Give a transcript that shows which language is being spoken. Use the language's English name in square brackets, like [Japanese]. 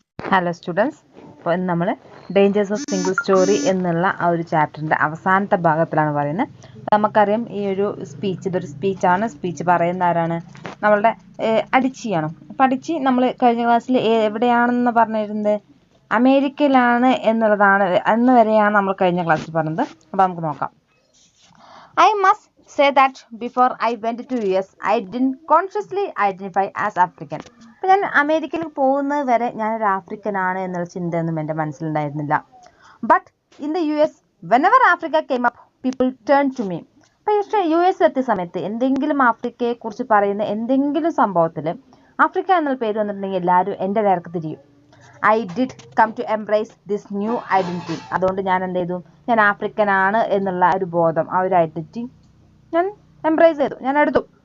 [Malayalam] Hello students, അപ്പോൾ ഇന്ന് നമ്മൾ ഡേഞ്ചേഴ്സ് ഓഫ് സിംഗിൾ സ്റ്റോറി എന്നുള്ള ആ ഒരു ചാപ്റ്ററിൻ്റെ അവസാനത്തെ ഭാഗത്തിലാണ് പറയുന്നത്. നമുക്കറിയാം ഈ ഒരു ഇതൊരു സ്പീച്ചാണ്. സ്പീച്ച് പറയുന്ന ആരാണ്? നമ്മളുടെ അഡിച്ചിയാണ്. അപ്പം അഡിച്ചി നമ്മൾ കഴിഞ്ഞ ക്ലാസ്സിൽ എവിടെയാണെന്ന് പറഞ്ഞിരുന്നത് അമേരിക്കയിലാണ് എന്നുള്ളതാണ്. അന്ന് വരെയാണ് നമ്മൾ കഴിഞ്ഞ ക്ലാസ്സിൽ പറഞ്ഞത്. അപ്പോൾ നമുക്ക് നോക്കാം. [English] I must say that before I went to US, I didn't consciously identify as African. [Malayalam] അപ്പോൾ ഞാൻ അമേരിക്കയിൽ പോകുന്നത് വരെ ഞാനൊരു ആഫ്രിക്കനാണ് എന്നുള്ള ചിന്തയൊന്നും എൻ്റെ മനസ്സിലുണ്ടായിരുന്നില്ല. [English] But in the US, whenever Africa came up, people turned to me. [Malayalam] പക്ഷേ US എത്തിയ സമയത്ത് എന്തെങ്കിലും ആഫ്രിക്കയെക്കുറിച്ച് പറയുന്ന എന്തെങ്കിലും സംഭവത്തിൽ ആഫ്രിക്ക എന്നുള്ള പേര് വന്നിട്ടുണ്ടെങ്കിൽ എല്ലാവരും എൻ്റെ നേർക്ക് തിരിയും. [English] I did come to embrace this new identity. [Malayalam] അതുകൊണ്ട് ഞാൻ എന്ത് ചെയ്തു? ഞാൻ ആഫ്രിക്കനാണ് എന്നുള്ള ഒരു ബോധം, ആ ഒരു ഐഡൻറ്റിറ്റി ഞാൻ എംബ്രേസ് ചെയ്തു, ഞാൻ എടുത്തു.